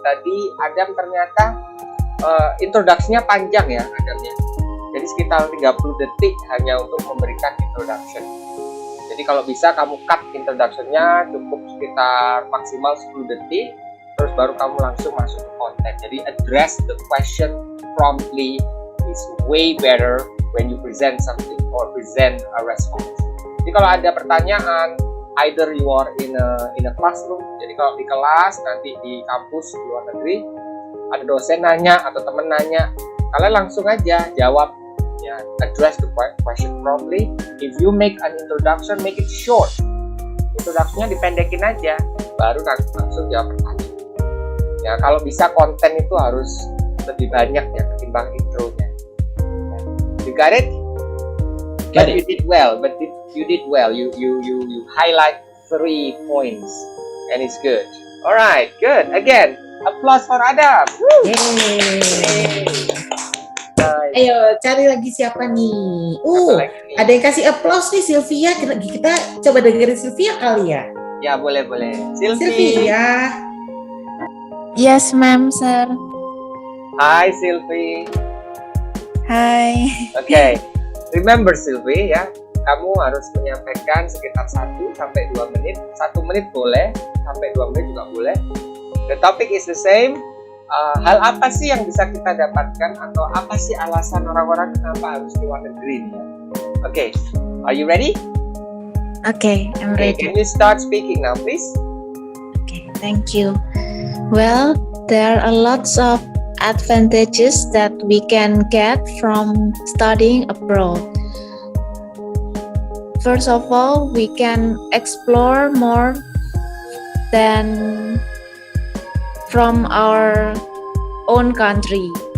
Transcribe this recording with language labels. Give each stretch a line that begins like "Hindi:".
Indonesian: Tadi Adam ternyata introduction-nya panjang ya Adamnya. Jadi sekitar 30 detik hanya untuk memberikan introduction. Jadi kalau bisa kamu cut introduction-nya cukup sekitar maksimal 10 detik, terus baru kamu langsung masuk ke konten.
English: Jadi address the question promptly is way better when you present something or present a response.
Indonesian: Jadi kalau ada pertanyaan,
English: either you are in a classroom,
Indonesian: jadi kalau di kelas, nanti di kampus di luar negeri, ada dosen nanya atau temen nanya, kalian langsung aja jawab.
English: Ya, address the question properly. If you make an introduction, make it short.
Indonesian: Introduction-nya dipendekin aja, baru langsung jawab pertanyaan. Ya, kalau bisa konten itu harus lebih banyak ya ketimbang intronya.
English: You got it? But you did well. You highlight 3 points, and it's good. Alright, good. Again, applause for Adam. Woo! Yay.
Indonesian: Ayo cari lagi siapa nih? Ada yang kasih applause nih, Sylvia. Kita coba dengerin Sylvia kali ya. Ya boleh. Sylvia.
English: Yes, ma'am, sir. Hi, Sylvie. Hi.
Indonesian: Okay, remember Sylvie ya, kamu harus menyampaikan sekitar 1 sampai 2 menit. 1 menit boleh, sampai 2 menit juga boleh.
English: The topic is the same.
Indonesian: Hal apa sih yang bisa kita dapatkan atau apa sih alasan orang-orang kenapa harus ke luar negeri nih?
English: Okay, are you ready? Okay, I'm ready. Can you start speaking now, please? Okay, thank you. Well, there are lots of advantages that we can get from studying abroad. First of all, we can explore more than from our own country.